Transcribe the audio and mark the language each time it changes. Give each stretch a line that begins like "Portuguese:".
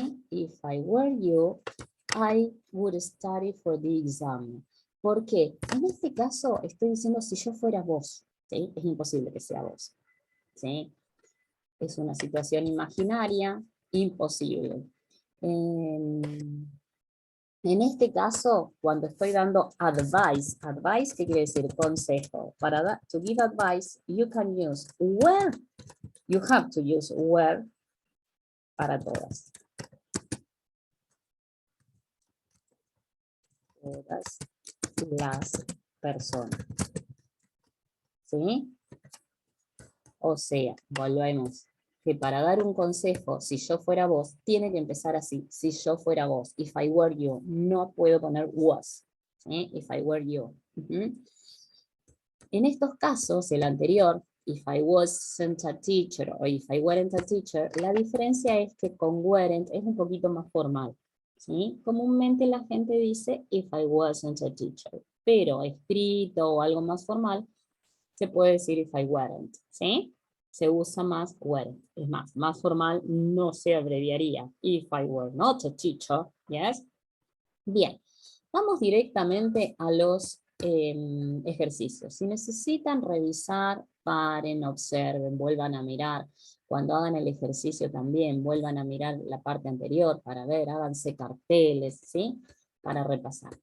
English: If I were you, I would study for the exam.
Spanish: ¿Por qué? En este caso estoy diciendo si yo fuera vos. ¿Sí? Es imposible que sea vos. ¿Sí? Es una situación imaginaria, imposible. En este caso, cuando estoy dando advice, ¿qué quiere decir? Consejo.
English: To give advice, you can use where. You have to use where
Spanish: para todas. Todas las personas. ¿Sí? O sea, volvemos. Que para dar un consejo, si yo fuera vos, tiene que empezar así. Si yo fuera vos.
English: If I were you.
Spanish: No puedo poner
English: was.
Spanish: ¿Sí?
English: If I were you.
Spanish: En estos casos, el anterior,
English: if I wasn't a teacher
Spanish: o
English: if I weren't a teacher,
Spanish: la diferencia es que con weren't es un poquito más formal. ¿Sí? Comúnmente la gente dice
English: if I wasn't a teacher,
Spanish: pero escrito o algo más formal, se puede decir
English: if I weren't.
Spanish: ¿Sí? Se usa más weren't. Es más formal no se abreviaría.
English: If I were not a teacher, yes?
Spanish: Bien, vamos directamente a los ejercicios. Si necesitan revisar, paren, observen, vuelvan a mirar. Cuando hagan el ejercicio también, vuelvan a mirar la parte anterior para ver, háganse carteles, ¿sí? Para repasar.